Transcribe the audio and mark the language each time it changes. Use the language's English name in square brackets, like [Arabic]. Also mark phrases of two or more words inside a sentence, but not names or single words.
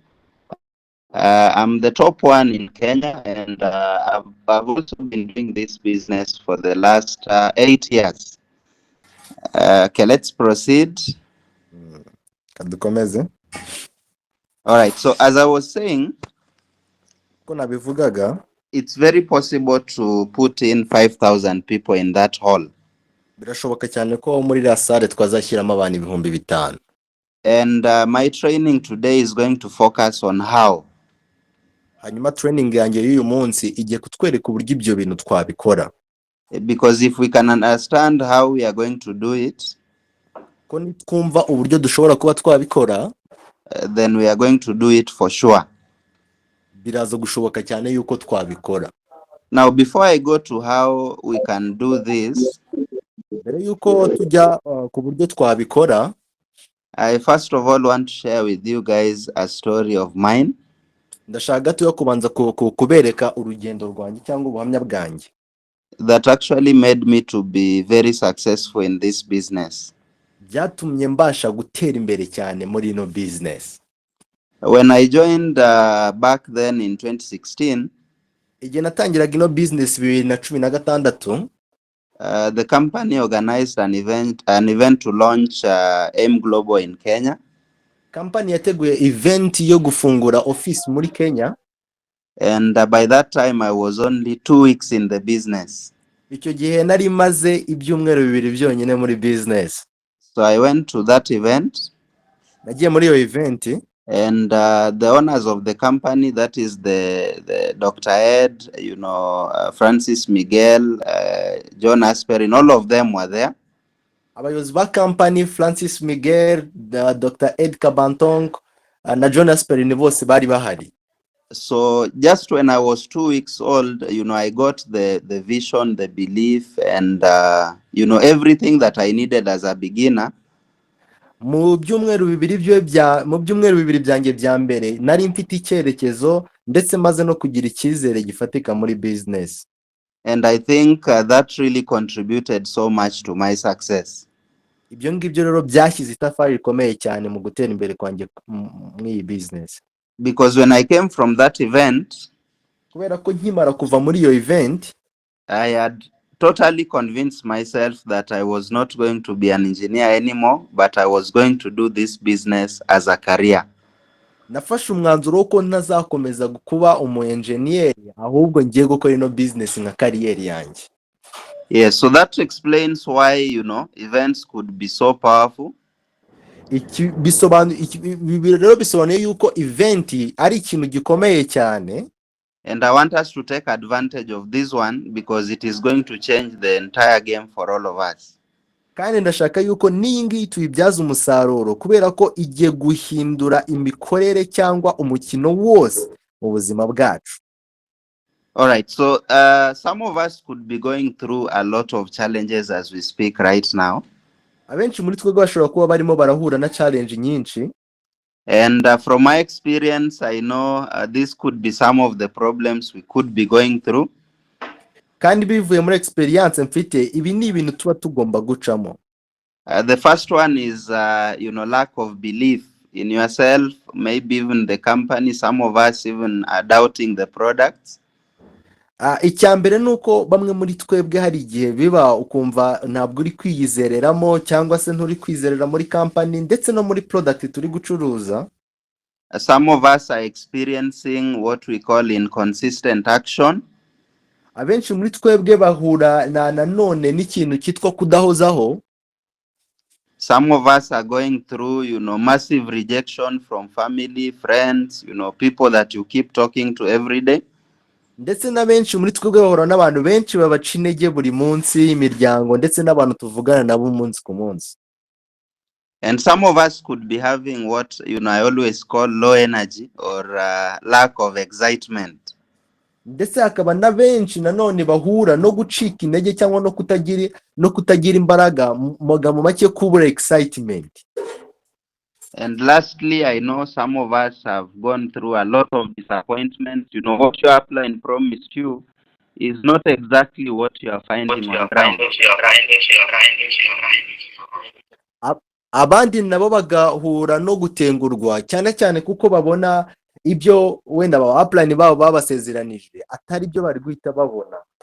[English] I'm the top one in Kenya, and I've also been doing this business for the last 8 years. Okay, let's proceed. [Kinyarwanda] Kadukomeze. [English] All right, so as I was saying, [Kinyarwanda] Ko nabivugaga, [English] it's very possible to put in 5,000 people in that hall. [Kinyarwanda] birashoboka cyane ko muri [French] la salle [Kinyarwanda] twazashyiramo abantu 5,000. [English] And my training today is going to focus on how. [Kinyarwanda] Hanyuma training yanjye y'uyu munsi igiye kutwereka uburyo ibyo bintu twabikora. [English] Because if we can understand how we are going to do it, [Kinyarwanda] ko nitwumva uburyo dushobora kuba twabikora, [English] then we are going to do it for sure. [Kinyarwanda] Biraza gushoboka cyane yuko twabikora. [English] Now, before I go to how we can do this, [Kinyarwanda] mbere yuko tujya ku buryo twabikora, [English] I first of all want to share with you guys a story of mine. [Kinyarwanda] ndashaka gato yo kubanza kubereka urugendo rwanjye cyangwa ubuhamya bwanjye, [English] that actually made me to be very successful in this business. [Kinyarwanda] byatumye mbasha gutera imbere cyane muri ino business. [English] When I joined back then in 2016, [Kinyarwanda] igihe natangiraga ino business 2016, [English] the company organized an event to launch M Global in Kenya. [Kinyarwanda] Company yateguye event yo gufungura office muri Kenya. [English] And by that time I was only 2 weeks in the business. [Kinyarwanda] Icyo gihe nari maze ibyumweru 2 byonyine muri business. [English] So I went to that event. [Kinyarwanda] Nagiye muri iyo event. [English] And the owners of the company, that is the Dr. Ed, Francis Miguel, John Asperin, all of them were there. [Kinyarwanda] Abayobozi ba company, Francis Miguel, Dr. Ed Kabantong, na John Asperin bose bari bahari. [English] So just when I was 2 weeks old, I got the vision, the belief, and everything that I needed as a beginner. [Kinyarwanda] Mu byumweru 2 byanjye bya mbere nari mfite icyerekezo ndetse maze no kugira icyizere gifatika muri business. [English] And I think that really contributed so much to my success. [Kinyarwanda] Ibyo ngibyo rero byashyize itafari rikomeye cyane mu gutera imbere kwanjye muri business. [English] Because when I came from that event, [Kinyarwanda] kubera ko nkimara kuva muri iyo event, [English] I had totally convinced myself that I was not going to be an engineer anymore, but I was going to do this business as a career. [Kinyarwanda] Nafashe umwanzuro ko ntazakomeza kuba umu engineer, ahubwo ngiye gukora ino business nka career yanjye. [English] Yes, so that explains why, events could be so powerful. [Kinyarwanda] bisobanuye yuko event ari ikintu gikomeye cyane. [English] And I want us to take advantage of this one because it is going to change the entire game for all of us. [Kinyarwanda] Kandi ndashaka yuko ningi tuyibyaza umusaruro kubera ko igiye guhindura imikorere cyangwa umukino wose mu buzima bwacu. [English] All right, so some of us could be going through a lot of challenges as we speak right now. [Kinyarwanda] Abenshi muri twebwe bashobora kuba barimo barahura na challenge nyinshi. [English] And from my experience, I know this could be some of the problems we could be going through. [Kinyarwanda] Kandi bivuye muri experience mfite, ibi ni ibintu tuba tugomba gucamo. [English] The first one is, lack of belief in yourself, maybe even the company. Some of us even are doubting the products. [Kinyarwanda] Icyambere nuko bamwe muri twebwe hari igihe biba ukumva ntabwo uri kwiyizereramo cyangwa se nturi kwizerera muri company ndetse no muri product turi gucuruza. [English] Some of us are experiencing what we call inconsistent action. [Kinyarwanda] Abenshi muri twebwe bahura na none n'ikintu cyitwa kudahozaho. [English] Some of us are going through, massive rejection from family, friends, people that you keep talking to every day. [Kinyarwanda] Ndetse na benshi muri twebwe bahura n'abantu benshi babaca intege buri munsi, imiryango ndetse n'abantu tuvugana nabo umunsi ku munsi. [English] And some of us could be having what I always call low energy or lack of excitement. [Kinyarwanda] Ndetse hakaba na benshi nanone bahura no gucika intege cyangwa no kutagira imbaraga, mu make kubura excitement. [English] And lastly, I know some of us have gone through a lot of disappointments. What your upline promised you, is not exactly what you are finding on ground. [Kinyarwanda] Abandi nabo bagahura no gutengurwa cyane cyane kuko babona ibyo wenda aba upline babo babasezeranije atari byo bari guhita babona.